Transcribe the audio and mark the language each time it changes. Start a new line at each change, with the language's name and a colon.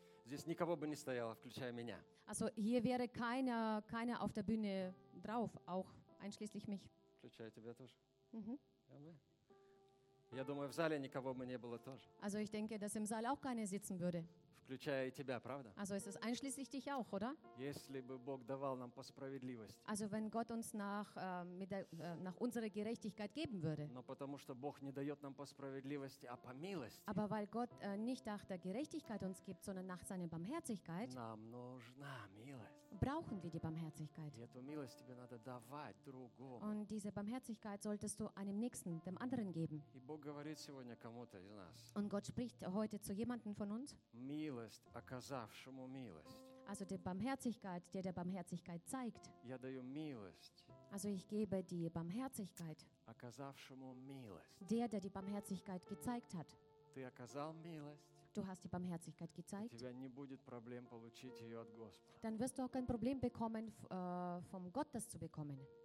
Russian: Здесь никого бы не стояло, включая меня.
German: Also hier wäre keiner auf der Bühne drauf, auch einschließlich mich.
Russian: Включая тебя тоже. Я думаю, в зале никого бы не было тоже.
German: Also ich denke, dass im Saal auch keiner sitzen würde.
Russian: Включая и тебя, правда?
German: Also es ist einschließlich dich auch, oder?
Russian: Если бы Бог давал нам по справедливости.
German: Also wenn Gott uns nach unserer Gerechtigkeit geben würde.
Russian: Но потому что Бог не дает нам по справедливости, а по милости.
German: Aber weil Gott nicht nach der Gerechtigkeit uns gibt, sondern nach seiner Barmherzigkeit.
Russian: Нам нужна милость.
German: Brauchen wir die Barmherzigkeit.
Russian: И эту милость тебе надо давать другому.
German: Und diese Barmherzigkeit solltest du einem Nächsten, dem anderen geben.
Russian: И Бог говорит сегодня кому-то из нас.
German: Und Gott spricht heute zu jemandem von uns.
Russian: Милость, оказавшему милость.
German: Also die Barmherzigkeit, die der Barmherzigkeit zeigt.
Russian: Я даю милость.
German: Also ich gebe die Barmherzigkeit.
Russian: Оказавшему милость.
German: Der die Barmherzigkeit gezeigt hat.
Russian: Ты оказал милость.
German: Du hast die Barmherzigkeit gezeigt.
Russian: У тебя не будет проблем получить ее от Господа.
German: Dann wirst du auch kein Problem bekommen, vom Gott das zu bekommen.